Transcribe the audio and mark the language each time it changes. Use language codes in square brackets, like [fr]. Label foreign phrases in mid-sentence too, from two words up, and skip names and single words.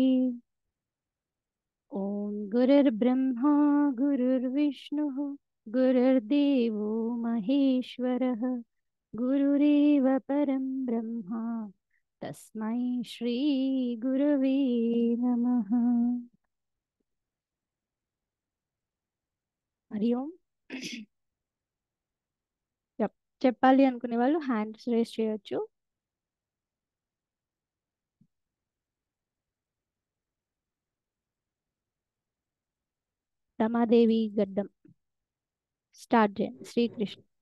[sa] ॐ गुरुर्ब्रह्मा गुरुर्विष्णुः गुरुर्देवो महेश्वरः गुरुरेव परं ब्रह्म तस्मै श्री गुरवे नमः। హరి ఓం. [te] చెప్పాలి అనుకునే వాళ్ళు [en] hands raise [te] చేయొచ్చు. రమాదేవి గడ్డం స్టార్ట్ చేయండి. శ్రీకృష్ణ.